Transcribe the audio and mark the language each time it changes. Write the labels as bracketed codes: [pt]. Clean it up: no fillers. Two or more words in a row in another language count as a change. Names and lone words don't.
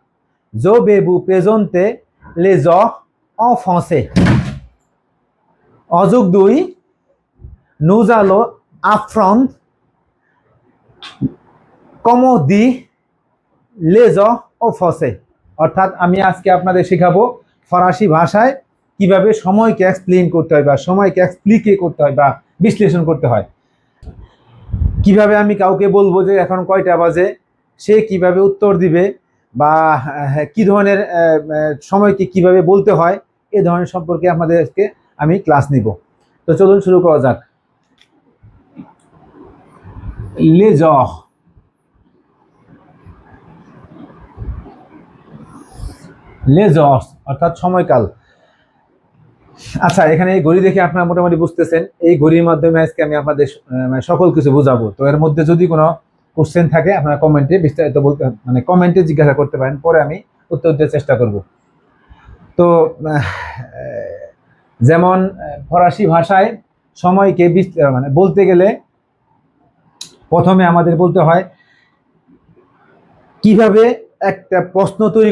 [fr] Je vais vous présenter les heures en français. Aujourd'hui, nous allons apprendre comment dire les heures en français. [bn] অর্থাৎ আমি আজকে আপনাদের শেখাবো ফরাসি ভাষায় কিভাবে সময়কে এক্সপ্লেইন করতে হয় বা সময়কে এক্সপ্লিকে করতে হয় বা বিশ্লেষণ করতে হয়। কিভাবে আমি কাউকে বলবো যে এখন কয়টা বাজে, সে কিভাবে উত্তর দিবে বা কি ধরনের সময়কে কিভাবে বলতে হয়, এই ধরনের সম্পর্কে আপনাদেরকে আমি ক্লাস নিব। তো চলুন শুরু করা যাক। [fr] les heures, les heures [bn] অর্থাৎ সময়কাল। আচ্ছা, এখানে এই ঘড়ি দেখে আপনারা মোটামুটি বুঝতেছেন এই ঘড়ির মাধ্যমে আজকে আমি আপনাদের সকল কিছু বোঝাবো। তো এর মধ্যে যদি কোনো কোশ্চেন থাকে আপনারা কমেন্টে বিস্তারিত বলতে কমেন্টে জিজ্ঞাসা করতে পারেন, পরে আমি উত্তর দেওয়ার চেষ্টা করব। তো যেমন ফরাসি ভাষায় সময়কে বলতে গেলে প্রথমে আমাদের বলতে হয় কিভাবে একটা প্রশ্ন তৈরি